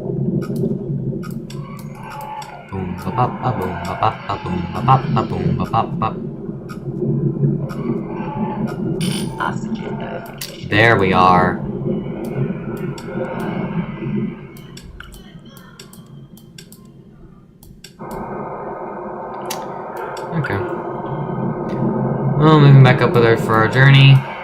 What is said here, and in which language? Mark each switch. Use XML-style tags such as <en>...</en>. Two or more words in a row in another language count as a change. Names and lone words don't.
<en>Boom ba ba ba boom ba ba ba boom ba ba ba boom ba ba ba. Oxygen notification. There we are. Okay. Well, moving back up with her for our journey.</en>